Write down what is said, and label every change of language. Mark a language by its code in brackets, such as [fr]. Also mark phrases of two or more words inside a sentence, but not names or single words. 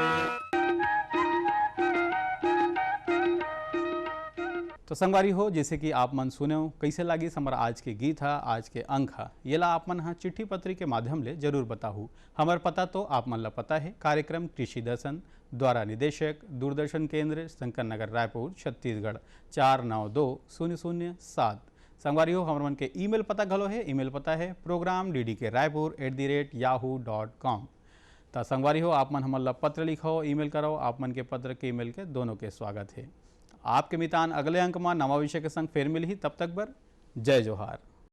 [hne] तो संगवारी हो जैसे कि आप मन सुने हो कैसे लगी हमारा आज के गीत है, आज के अंक है, ये ला आप मन हाँ चिट्ठी पत्री के माध्यम ले जरूर बताहू। हमार पता तो आप मन ला पता है, कार्यक्रम कृषि दर्शन द्वारा निदेशक दूरदर्शन केंद्र शंकर नगर रायपुर छत्तीसगढ़ 492007। संगवारी हो हमारे मन के ईमेल पता घलो है, ईमेल पता है program.ddk@yahoo.com। तो संगवारी हो आप मन हमन ला पत्र लिखो, ईमेल करो, आप मन के पत्र के ईमेल के दोनों के स्वागत है। आपके मितान अगले अंक में नवा विषय के संग फिर मिली, तब तक बर जय जोहार।